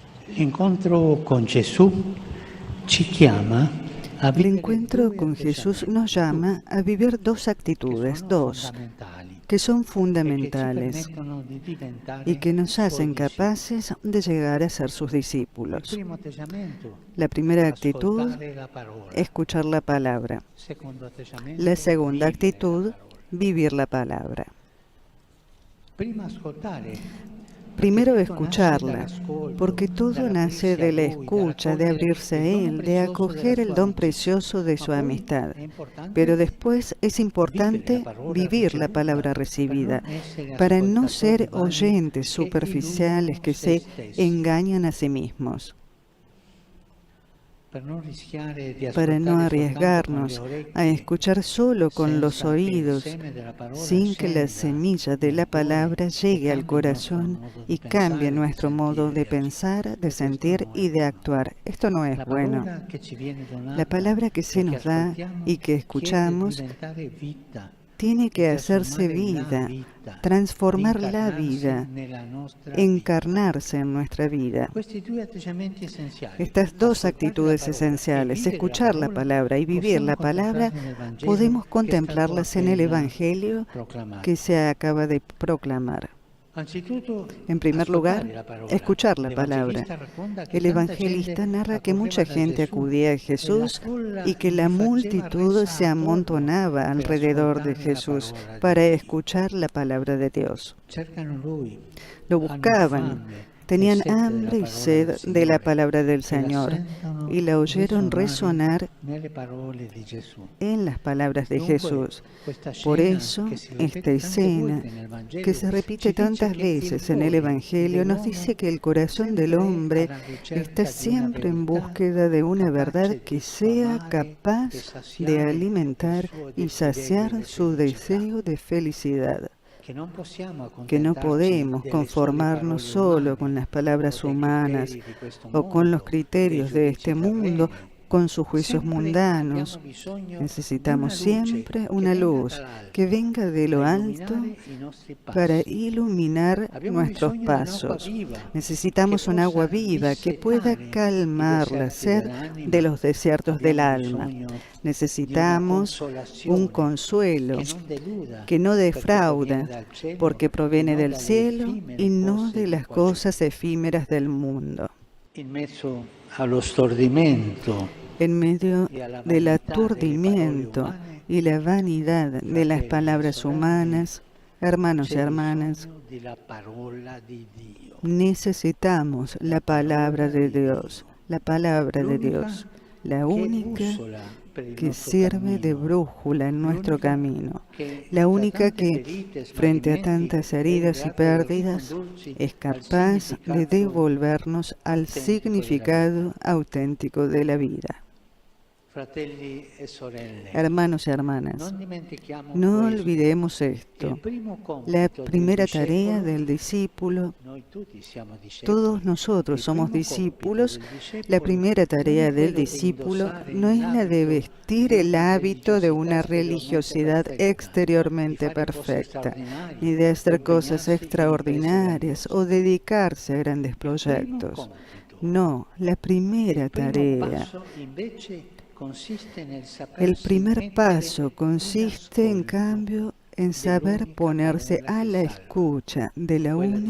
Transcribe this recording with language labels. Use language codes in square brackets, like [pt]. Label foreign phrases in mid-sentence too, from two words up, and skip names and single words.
[it] L'incontro con Gesù ci chiama a [es] El [it] vivere [es] encuentro [it] due [es] con Jesús [it] atteggiamenti [es] nos llama a vivir dos [it] che [es] actitudes, [it] sono [es] dos, [it] fondamentali [es] que son [it] e che ci [es] fundamentales [it] permettono di [es] y [it] diventare [es] que nos [it] suoi [es] hacen [it] discepoli. [es] capaces de llegar a ser sus [it] Il [es] discípulos. [it] primo atteggiamento, [es] La primera actitud, [it] ascoltare la parola. [es] escuchar la palabra. [it] Il secondo [es] La [it] atteggiamento, [es] segunda [it] vivere la [es] actitud, [it] parola. [es] vivir la palabra. [it] Prima ascoltare, perché [es] Primero [it] tutto nasce [es] escucharla, [it] dall'ascolto, [es] porque todo nace [it] dall'aprirsi a [es] de la [it] Lui, [es] escucha, de [it] dall'accogliere [es] abrirse [it] il [es] a [it] dono [es] Él, de [it] prezioso della [es] acoger el [it] sua [es] don [it] amicizia. [es] precioso de [it] Ma [es] su [it] poi [es] amistad. [it] è importante [es] Pero después es [it] vivere la [es] importante [it] parola [es] vivir la [it] ricevuta [es] palabra [it] per [es] recibida, [it] non essere [es] para no [it] ascoltatori [es] ser [it] vani [es] oyentes [it] che [es] superficiales [it] illudono [es] que [it] se [es] se [it] stessi, [es] engañan a sí mismos, [it] per non rischiare di [es] para no [it] ascoltare soltanto con le [es] arriesgarnos a [it] orecchie [es] escuchar solo con los [it] senza che il [es] oídos, [it] seme della parola [es] sin que la [it] scenda [es] semilla de la [it] nel cuore [es] palabra [it] e [es] llegue al [it] cambi il nostro [es] corazón [it] modo di [es] y cambie [it] pensare, di [es] nuestro modo [it] sentire, [es] de [it] di agire. [es] pensar, de [it] E questo [es] sentir [it] non è [es] y de [it] buono. [es] actuar. Esto no es [it] La [es] bueno. [it] parola che ci viene [es] La [it] donata [es] palabra que se [it] e che [es] nos da y [it] ascoltiamo [es] que [it] chiede di [es] escuchamos [it] diventare vita, [es] tiene [it] di [es] que hacerse [it] trasformare la [es] vida, [it] vita, di [es] transformar la [it] incarnarsi [es] vida, [it] nella nostra vita. [es] encarnarse en nuestra vida. [it] Questi due atteggiamenti essenziali, [es] Estas dos [it] ascoltare la [es] actitudes [it] parola e [es] esenciales, [it] vivere la [es] escuchar la [it] parola, [es] palabra y vivir [it] possiamo [es] la palabra, [it] contemplarli nel Vangelo [es] podemos [it] che è stato [es] contemplarlas en el [it] appena [es] Evangelio que [it] proclamato. [es] se acaba de proclamar. [it] Anzitutto, [es] En primer [it] ascoltare [es] lugar, [it] la parola. [es] escuchar la palabra. [it] L'Evangelista racconta che [es] El [it] tanta gente [es] evangelista narra que [it] accorreva [es] mucha [it] da [es] gente [it] Gesù [es] acudía a [it] e la [es] Jesús y [it] folla [es] que la [it] gli faceva [es] multitud [it] resa [es] se [it] attorno [es] amontonaba [it] per [es] alrededor de [it] ascoltare la [es] Jesús [it] parola di [es] para [it] Dio. [es] escuchar la palabra de Dios. [it] Cercano Lui, [es] Lo [it] hanno [es] buscaban, [it] fame e [es] tenían [it] sete della [es] hambre y [it] parola del [es] sed de la [it] Signore [es] palabra del [it] e la [es] Señor [it] sentono [es] y la oyeron [it] risuonare [es] resonar [it] nelle parole di Gesù. [es] en las palabras de [it] Dunque, [es] Jesús. [it] questa [es] Por [it] scena [es] eso, [it] che si [es] esta [it] ripete tante [es] escena, [it] volte nel [es] que [it] Vangelo [es] se [it] ci [es] repite [it] dice [es] tantas [it] che il [es] veces en el [it] cuore [es] Evangelio, nos dice [it] dell'uomo [es] que el corazón del [it] sempre è [es] hombre [it] alla [es] está [it] ricerca di una [es] siempre en [it] verità [es] búsqueda de una verdad [it] capace [es] que [it] di [es] sea [it] sfamare e [es] capaz de [it] saziare il [es] alimentar [it] suo [es] y [it] desiderio [es] saciar [it] di [es] su [it] felicità, [es] deseo de felicidad, [it] che non possiamo [es] que no [it] accontentarci [es] podemos [it] delle sole [es] conformarnos [it] parole [es] solo [it] umane [es] con las [it] o [es] palabras [it] dei [es] humanas [it] criteri di questo [es] o con los [it] mondo, dei [es] criterios de [it] giudizi [es] este mundo, [it] terreni. [es] con sus juicios [it] Sempre abbiamo [es] mundanos. [it] bisogno di una [es] Necesitamos [it] luce [es] siempre [it] che [es] una [it] venga [es] luz que [it] dall'alto [es] venga de [it] a [es] lo alto [it] illuminare i nostri [es] para [it] passi. [es] iluminar [it] Abbiamo [es] nuestros [it] bisogno di un'acqua [es] pasos. [it] viva che [es] Necesitamos un agua [it] possa [es] viva que pueda [it] dissetare i [es] calmar la [it] deserti [es] sed [it] dell'anima. [es] de los desiertos del [it] Abbiamo [es] alma. [it] bisogno di una [es] Necesitamos un [it] consolazione [es] consuelo [it] che non deluda, [es] que no [it] perché proviene [es] defrauda, [it] dal cielo [es] porque [it] e [es] proviene [it] non [es] del [it] dalle [es] cielo [it] effimere [es] y no [it] cose [es] de [it] di [es] las [it] qua giù. [es] cosas efímeras del mundo. [it] In mezzo allo stordimento [es] En medio [it] e alla [es] del [it] vanità delle parole [es] aturdimiento [it] umane, [es] y la vanidad de las [it] fratelli e [es] palabras [it] sorelle, [es] humanas, hermanos y [it] c'è [es] hermanas, [it] bisogno della parola di Dio. [es] necesitamos la palabra de Dios, la palabra de [it] L'unica [es] Dios, la [it] che è [es] única [it] bussola per il [es] que [it] nostro [es] sirve de [it] cammino, [es] brújula en nuestro [it] l'unica [es] camino, [it] che [es] la [it] da [es] única [it] tante [es] que, [it] ferite e [es] frente a [it] smarrimenti, [es] tantas [it] è [es] heridas y [it] grata di [es] pérdidas, [it] ricondurci [es] es [it] al [es] capaz de [it] significato [es] devolvernos al [it] autentico della [es] significado [it] vita. [es] auténtico de la vida. [it] Fratelli e sorelle, [es] Hermanos y hermanas, [it] non dimentichiamo [es] no [it] questo. [es] olvidemos [it] Il [es] esto. [it] primo [es] La [it] compito del [es] primera tarea [it] discepolo, [es] del discípulo, [it] noi tutti siamo discepoli, [es] todos nosotros [it] il [es] somos [it] primo compito [es] discípulos, [it] del [es] la [it] discepolo [es] primera [it] non [es] tarea [it] è [es] del [it] quello di [es] discípulo [it] indossare [es] no es la de [it] l'abito [es] vestir [it] di [es] el [it] una [es] hábito de [it] religiosità [es] una [it] esteriormente [es] religiosidad [it] perfetta, di [es] exteriormente [it] fare cose [es] perfecta, [it] straordinarie [es] ni de [it] o [es] hacer cosas [it] impegnarsi in imprese [es] extraordinarias o [it] grandiose. [es] dedicarse a grandes [it] Il primo [es] proyectos. [it] compito, [es] No, la primera [it] il primo [es] tarea, [it] passo invece consiste nel [es] el [it] sapersi [es] primer [it] mettere [es] paso [it] in [es] consiste, en [it] ascolto [es] cambio, en saber [it] dell'unica [es] ponerse [it] parola [es] a [it] che [es] la [it] salva, [es] escucha de la [it] quella di